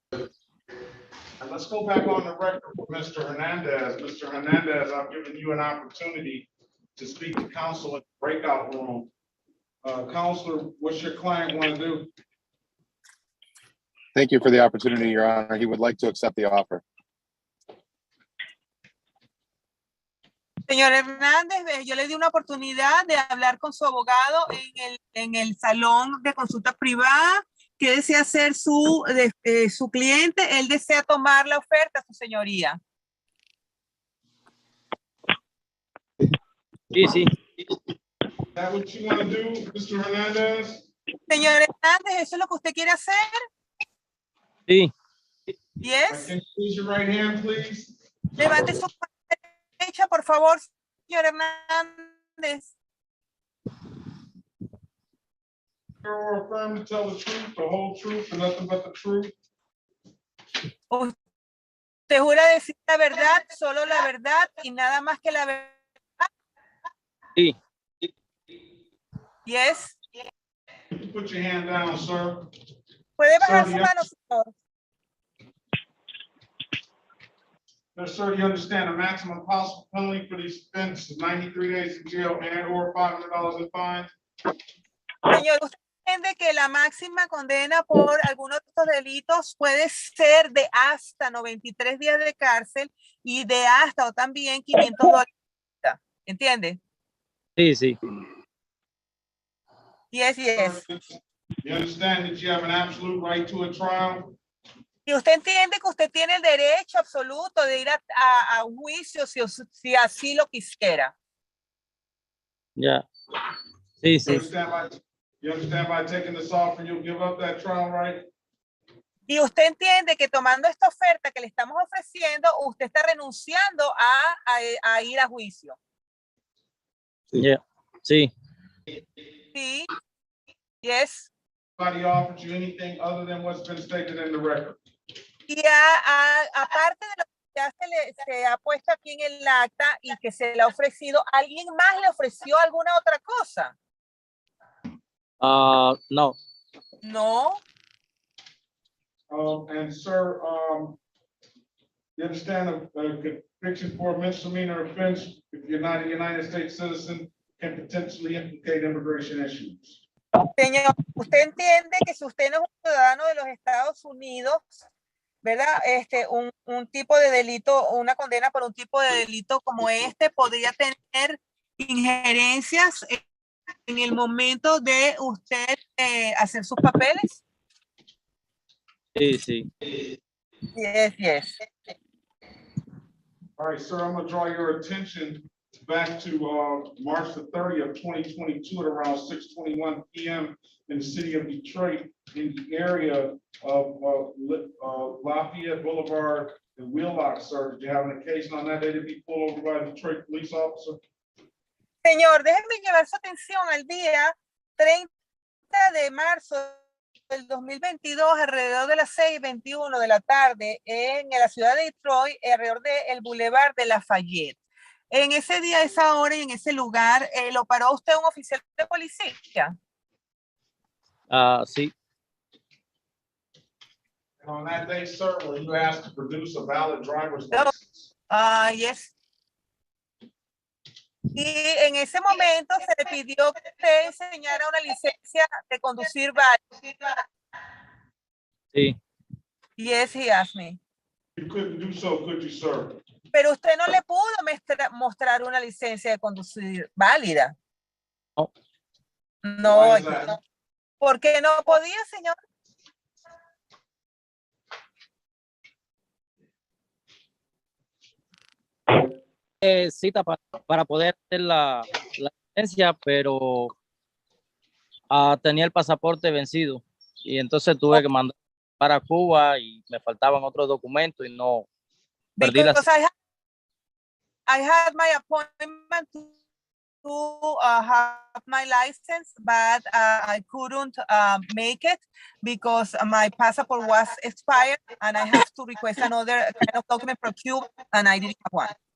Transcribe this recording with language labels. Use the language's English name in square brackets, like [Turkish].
[English] And let's go back on the record with Mr. Hernandez. Mr. Hernandez, I've given you an opportunity to speak to counsel in the breakout room. Counselor, what's your client want to do? Thank you for the opportunity, Your Honor. He would like to accept the offer. [Spanish] Señor Hernández, yo le di una oportunidad de hablar con su abogado en el salón de consulta privada. ¿Qué desea hacer su cliente? Él desea tomar la oferta, su señoría. Sí, sí. [English] that what you want to do, Mr. Hernandez? [Spanish] Señor Hernández, ¿eso es lo que usted quiere hacer? Sí. [English] Yes. Can you raise your right hand, please? [Spanish] Levante su mano derecha, por favor, señor Hernández. [English] Or affirm to tell the truth, the whole truth, and nothing but the truth? [Spanish] Usted jura decir la verdad, solo la verdad y nada más que la verdad. Sí. [English] Yes. Put your hand down, sir. [Spanish] Puede bajar [English] Sir, [Spanish] su [English] you- [Spanish] mano, señor. [English] Sir, do you understand the maximum possible penalty for these offenses is 93 days in jail and or $500 in fines? [Spanish] Señor, usted entiende que la máxima condena por algunos de estos delitos puede ser de hasta 93 días de cárcel y de hasta o también $500. ¿Entiende? Sí, sí. [English] Yes, yes. You understand that you have an absolute right to a trial? [Spanish] Y usted entiende que usted tiene el derecho absoluto de ir a un juicio si así lo quisiera. Ya. Sí, [English] You [Spanish] sí. [English] understand by taking this offer, you'll give up that trial right? [Spanish] Y usted entiende que tomando esta oferta que le estamos ofreciendo, usted está renunciando a ir a juicio. Ya. Sí. Sí. [English] Yes. Nobody offered you anything other than what's been stated in the record? [Spanish] Y aparte de lo que ya se ha puesto aquí en el acta y que se le ha ofrecido, ¿alguien más le ofreció alguna otra cosa? No. [English] No. And sir, you understand a conviction for a misdemeanor offense, if you're not a United States citizen, can potentially implicate immigration issues. [Spanish] Señor, usted entiende que si usted no es un ciudadano de los Estados Unidos, ¿verdad? Un tipo de delito, una condena por un tipo de delito como este podría tener injerencias en el momento de usted hacer sus papeles. Sí, sí. [English] Yes, yes. All right, sir, I'm gonna draw your attention back to March the 30th, 2022 at around 6:21 p.m. in the city of Detroit in the area of Lafayette Boulevard and Wheelock, sir. Did you have an occasion on that day to be pulled over by a Detroit police officer? [Spanish] Señor, déjeme llevar su atención al día 30 de marzo del 2022, alrededor de las 6:21 de la tarde, en la ciudad de Detroit, alrededor del Boulevard de Lafayette. En ese día, a esa hora y en ese lugar, ¿lo paró usted un oficial de policía? Sí. [English] And on that day, sir, were you asked to produce a valid driver's license? Yes. [Spanish] Y en ese momento se le pidió que usted enseñara una licencia de conducir válida. Sí. [English] Yes, he asked me. You couldn't do so, could you, sir? [Spanish] Pero usted no le pudo mostrar una licencia de conducir válida. No. [English] No. Why is that? [Spanish] ¿Por qué no podía, señor? Cita para poder hacer la licencia, pero tenía el pasaporte vencido y entonces tuve que mandar para Cuba y me faltaban otros documentos y no perdí la [English] Because I had my appointment to have my license, but I couldn't make it because my passport was expired and I have to request another kind of document from Cuba and I didn't have one.